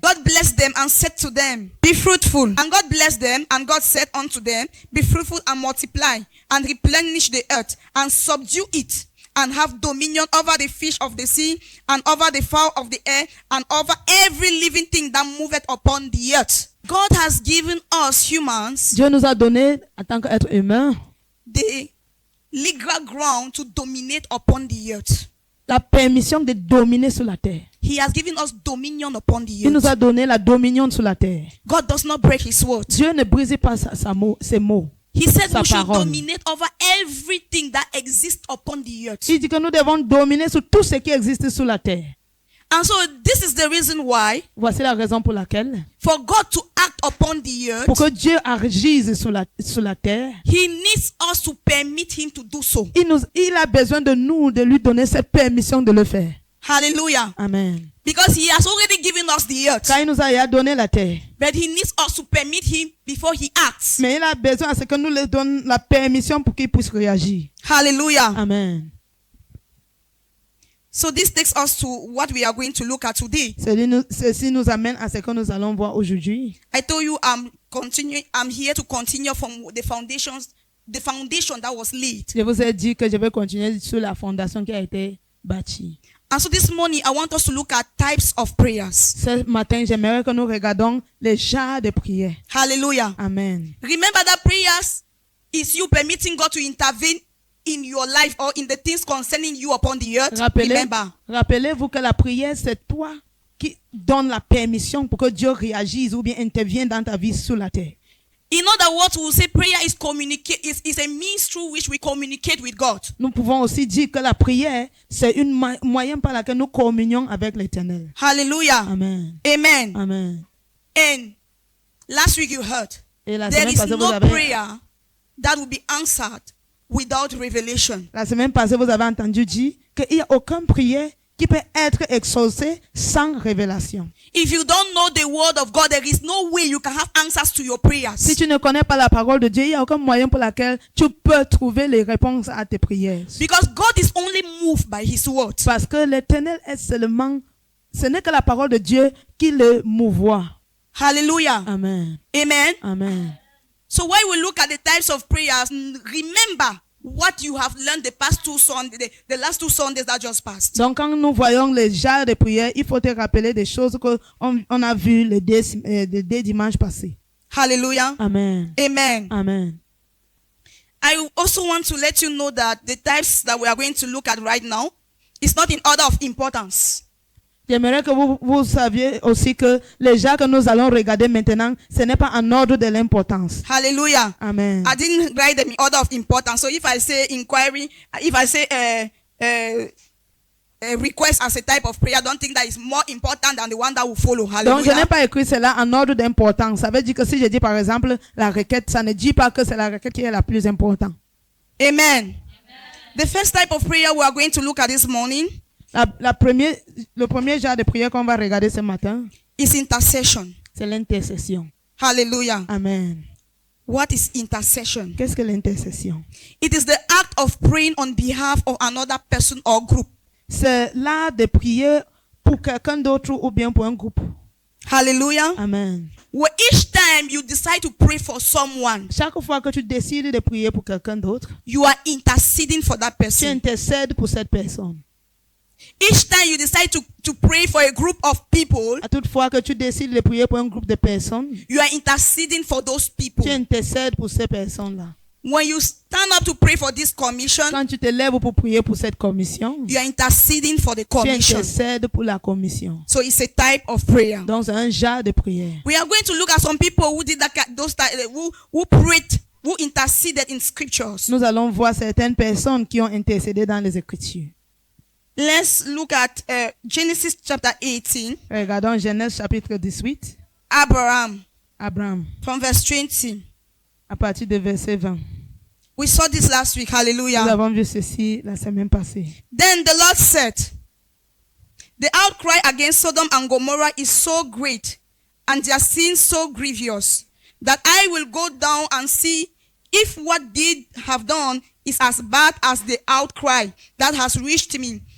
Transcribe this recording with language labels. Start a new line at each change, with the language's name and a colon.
English: God blessed them and said to them, be fruitful. And God blessed them, and God said unto them, be fruitful and multiply, and replenish the earth, and subdue it, and have dominion over the fish of the sea, and over the fowl of the air, and over every living thing that moveth upon the earth. God has given us humans
French: Dieu nous a donné, en tant qu'être humain,
English: the legal ground to dominate upon the earth.
French: la permission de dominer sur la terre.
English: He has given us dominion upon the
French: Il nous a
English: earth.
French: donné la dominion sur la terre.
English: God does not break his word.
French: Dieu ne brise pas ses mots.
English: He said
French: Sa
English: we should
French: parole.
English: dominate over everything that exists upon the earth.
French: Il dit que nous devons dominer sur tout ce qui existe sur la terre.
English: And so this is the reason why,
French: Voici la raison pour laquelle,
English: for God to act upon the earth,
French: pour que Dieu agisse sur la terre,
English: he needs us to permit him to do so.
French: il a besoin de nous, de lui donner cette permission de le faire.
English: Hallelujah. Amen. Because he has already given us the earth.
French: Car il nous a donné la terre.
English: But he needs us to permit him before he acts.
French: Mais il a besoin à ce que nous lui donnions la permission pour qu'il puisse réagir.
English: Hallelujah. Amen. So this takes us to what we are going to look at today.
French: Ceci nous amène à ce que nous allons voir aujourd'hui.
English: I told you I'm here to continue from the foundation that was laid.
French: Je vous ai dit que je vais continuer sur la fondation qui a été bâtie.
English: And so this morning I want us to look at types of prayers.
French: Ce matin, j'aimerais que nous regardions les genres de prières.
English: Hallelujah. Amen. Remember that prayers is you permitting God to intervene in your life or in the things concerning you upon the earth. Remember.
French: Rappelez-vous que la prière, c'est toi qui donne la permission pour que Dieu réagisse ou bien intervienne dans ta vie sur la terre.
English: In other words, we will say prayer is a means through which we communicate with God.
French: Nous pouvons aussi dire que la prière, c'est un moyen par lequel nous communions avec l'Éternel.
English: Hallelujah. Amen. Amen. Amen. And last week you heard,
French: Et la
English: there
French: semaine
English: is
French: passée,
English: no prayer that will be answered without revelation.
French: La semaine passée, vous avez entendu dire qu'il n'y a aucune prière qui peut être exaucée sans révélation.
English: If you don't know the word of God, there is no way you can have answers to your prayers.
French: Si tu ne connais pas la parole de Dieu, il n'y a aucun moyen pour lequel tu peux trouver les réponses à tes prières.
English: Because God is only moved by his word.
French: Parce que l'Éternel est seulement, ce n'est que la parole de Dieu qui le mouvoie.
English: Hallelujah. Amen. Amen. Amen. So when we look at the types of prayers, remember what you have learned the past two Sundays, the last two Sundays that just passed.
French: Donc quand nous voyons les genres de prières, il faut te rappeler des choses qu'on a vues les deux dimanches passés.
English: Hallelujah. Amen. Amen. Amen. I also want to let you know that the types that we are going to look at right now is not in order of importance.
French: J'aimerais que vous saviez aussi que les genres que nous allons regarder maintenant, ce n'est pas en ordre de l'importance.
English: Hallelujah. Amen. I didn't write them in order of importance. So if I say inquiry, if I say a request as a type of prayer, don't think that is more important than the one that will follow.
French: Donc je n'ai
English: Hallelujah.
French: pas écrit cela en ordre d'importance. Ça veut dire que si je dis par exemple la requête, ça ne dit pas que c'est la requête qui est la plus importante.
English: Amen. The first type of prayer we are going to look at this morning
French: Le premier genre de prière qu'on va regarder ce matin,
English: is intercession.
French: c'est l'intercession.
English: Hallelujah. Amen. What is intercession?
French: Qu'est-ce que l'intercession?
English: It is the act of praying on behalf of another person or group.
French: C'est l'art de prier pour quelqu'un d'autre ou bien pour un groupe.
English: Hallelujah. Amen. Where each time you decide to pray for someone,
French: Chaque fois que tu décides de prier pour quelqu'un d'autre,
English: you are interceding for that
French: tu
English: person.
French: intercèdes pour cette personne.
English: Each time you decide to pray for a group of people,
French: À toute fois que tu décides de prier pour un groupe de personnes,
English: you are interceding for those people.
French: tu intercèdes pour ces personnes-là.
English: When you stand up to pray for this commission,
French: Quand tu te lèves pour prier pour cette commission,
English: you are interceding for the
French: tu
English: commission.
French: intercèdes pour la commission.
English: So it's a type of prayer.
French: Donc, c'est un genre de prière.
English: We are going to look at some people who did that, who prayed, who interceded in scriptures.
French: Nous allons voir certaines personnes qui ont intercédé dans les Écritures.
English: Let's look at Genesis chapter 18.
French: Regardons Genèse chapitre 18.
English: Abraham,
French: Abraham,
English: from verse 20.
French: à partir de verset 20.
English: We saw this last week.
French: Nous
English: Hallelujah.
French: avons vu ceci la semaine passée.
English: Then the Lord said, the outcry against Sodom and Gomorrah is so great, and their sin so grievous, that I will go down and see if what they have done is as bad as the outcry that has reached me.